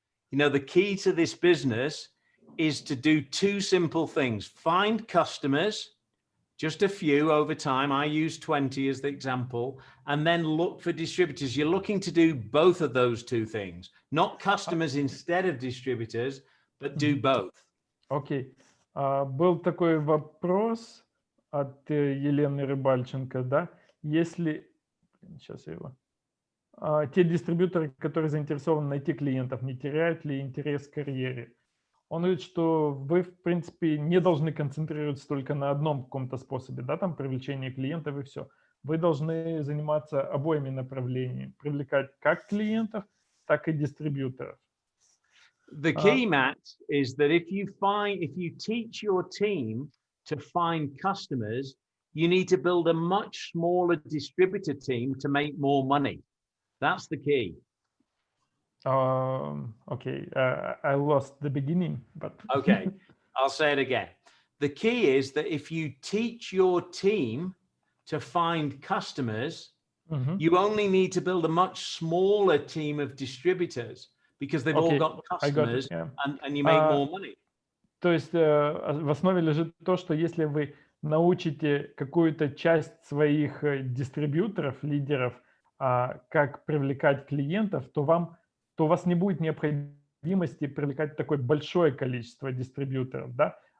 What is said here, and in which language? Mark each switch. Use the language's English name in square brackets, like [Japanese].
[English] You know, the key to this business is to do two simple things. Find customers, just a few over time. I use 20 as the example, and then look for distributors. You're looking to do both of those two things, not customers instead of distributors, but do both. [Russian] Окей. Был такой вопрос от Елены Рыбальченко, да? Если... Сейчас я его... Те дистрибьюторы, которые заинтересованы найти клиентов, не теряют ли интерес к карьере? Он говорит, что вы, в принципе, не должны концентрироваться только на одном каком-то способе, да, там привлечение клиентов и все. Вы должны заниматься обоими направлениями, привлекать как клиентов, так и дистрибьюторов. [English] The key, Matt, is that if you teach your team to find customers, you need to build a much smaller distributor team to make more money. That's the key. Okay, I lost the beginning, but... Okay, I'll say it again. The key is that if you teach your team to find customers, you only need to build a much smaller team of distributors because they've all got customers and you make more money. [Russian] То есть в основе лежит то, что если вы научите какую-то часть своих дистрибьюторов, лидеров, как привлекать клиентов, то у вас не будет необходимости привлекать такое большое количество дистрибьюторов, да?